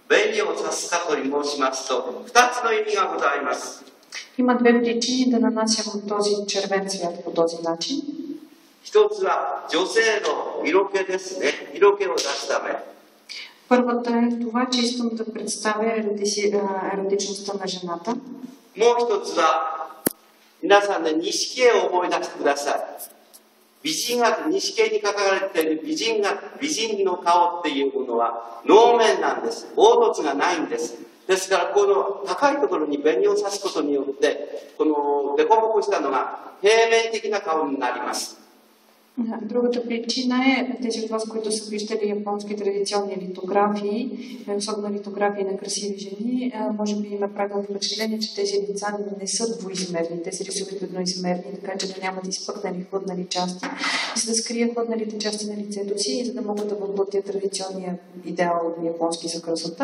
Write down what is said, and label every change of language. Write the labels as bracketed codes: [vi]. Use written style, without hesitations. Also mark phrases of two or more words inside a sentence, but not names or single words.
[ja] 紅を刺すかと申しますと、2つの意味がございます。 [bg] Има две причини да нанасям този червен цвят по този начин. [ja] 一つは女性の色気ですね。色気を出すため。 [bg] Първата е това, че искам да представя еротичността на жената. [ja] もう一つは、皆さんね、錦絵を思い出してください。美人画、錦絵に描かれている美人の顔っていうものは能面なんです。凹凸がないんです。ですから、この高いところに紅を刺すことによって、この凸凹したのが平面的な顔になります。 [bg] Другата причина е, тези от вас, които са виждали японски традиционни литографии, особено литографии на красиви жени, може би има правилно впечатление, че тези лица не са двоизмерни, те се рисуват едноизмерни, така че да нямат изпъкнали хлътнали части, за да скрият хлътналите части на лицето си и за да могат да въплътят традиционния идеал японски за красота.